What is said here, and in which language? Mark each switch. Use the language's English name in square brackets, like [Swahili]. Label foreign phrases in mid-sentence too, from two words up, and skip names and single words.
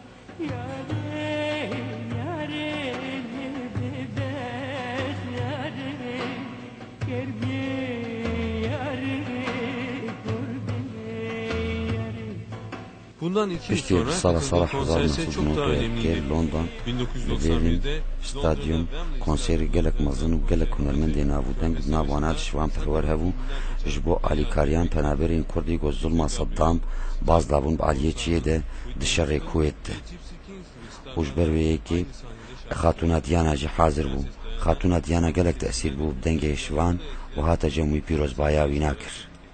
[Turkish] Bundan 2 yıl sonra katıldığı konser ise çok daha önemliydi. London 1991'de stadyum konseri [Kurdish] gelek mazın u gelek hunermendê navûdeng navana Şivanperwer hebû ji bo alîkariyan penaberên Kurdî got zulma Saddam baz dabûn bi aliyê de di şerê Kuwêt de. û ji ber wê yekê xatûna diyana jî hazir bû. Xatûna diyana gelek tesîr bû bi dengê Şivan û hate cemûyî pîrozbaya wî nakir.